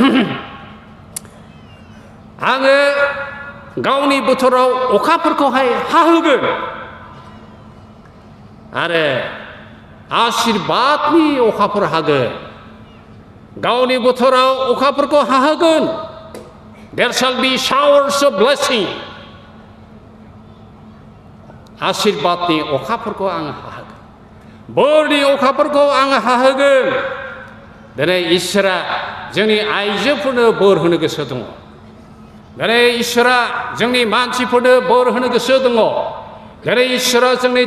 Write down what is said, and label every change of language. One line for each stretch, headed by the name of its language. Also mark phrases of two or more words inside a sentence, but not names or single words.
Bodo: आङो गावनि बोथोराव अखाफोरखौहाय हाहोगोन आरो आशीर्बादनि अखाफोर हागोन गावनि बोथोराव अखाफोरखौ हाहोगोन
English: there shall be showers of blessing
Bodo: आशीर्बादनि अखाफोरखौ आङो हाहोगोन बोरनि अखाफोरखौ आङो हाहोगोन दिनै इसोरा जोंनि आइजोफोरनो बोर होनो गोसो दङ दिनै इसोरा जोंनि मानसिफोरनो बोर होनो गोसो दङ दिनै इसोरा जोंनि